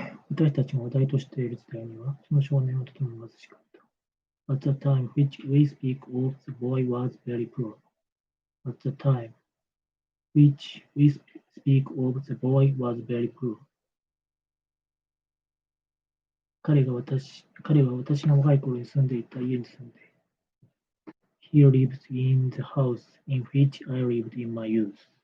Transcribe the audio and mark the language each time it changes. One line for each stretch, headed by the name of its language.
Japanese: 私たちが話題としている時代には、その少年はとても貧しかった。
English: At the time which we speak of, the boy was very poor. At the time which we speak of, the boy was very poor.
Japanese: 彼は私が若い頃に住んでいた家に住んでいる。
English: He lives in the house in which I lived in my youth.